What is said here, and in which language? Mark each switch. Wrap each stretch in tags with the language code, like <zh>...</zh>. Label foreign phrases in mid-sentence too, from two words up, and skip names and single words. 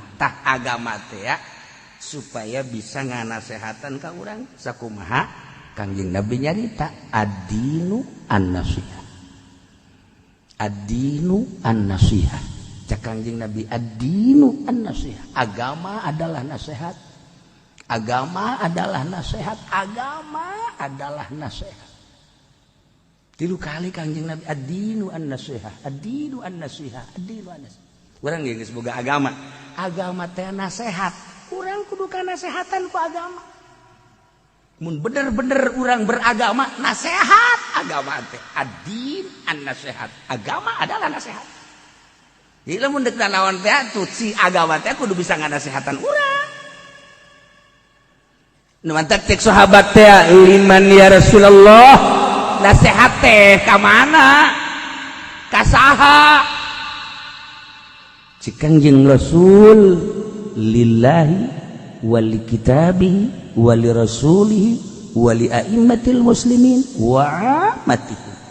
<su>Tah agama teh ya supaya bisa nganasehatan ka urang sakumaha Kangjeng Nabi nyarita</su> <ar>الدين النصيحة. الدين النصيحة.</ar> <su>Cak Kangjeng Nabi</su> <ar>الدين النصيحة.</ar> <id>Agama adalah nasihat. Agama adalah nasihat. Agama adalah nasihat.</id> <su>3 kali Kangjeng Nabi</su> <ar>الدين النصيحة. الدين النصيحة. الدين النصيحة.</ar> <su>Urang geus boga agama. Agama teh nasehat. Urang kudu kanasehatan ku agama. mun bener-bener urang beragama nasihat agama teh</su> <ar>الدين النصيحة.</ar> <id>Agama adalah nasihat.</id> <su>Jadi lamun deuk naon teh atuh si agama teh kudu bisa nganasehatan urang. Nu mantap tek sahabat teh</su> <ar>لمن يا رسول الله</ar> <su>nasihat teh ka mana? Ka saha?</su> <ar>Cik Kangjeng Rasul لله ولكتابه ولرسوله ولأئمة المسلمين وعامتهم.</ar>